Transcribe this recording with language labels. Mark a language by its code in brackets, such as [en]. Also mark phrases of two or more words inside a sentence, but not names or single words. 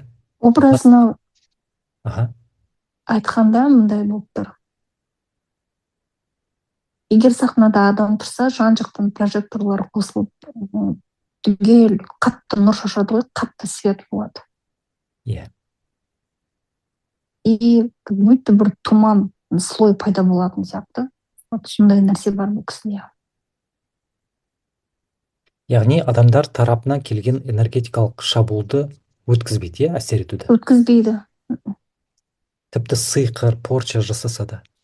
[kk] Образына аха, айтқанда мындай болып тұр. Егер сахнада адам тұрса, жан жақтан прожекторлар қосылып, түгел қатты нұр шашады ғой, қатты свет болады. иә. [ru] И как будто [kk] бір тұман слой пайда болатын сияқты. Вот сондай нәрсе бар бұл кісіде. Яғни адамдар тарапынан келген энергетикалық шабуылды өткізбейді, иә, әсер етуді. Өткізбейді. Тіпті сиқыр, порча жасаса да.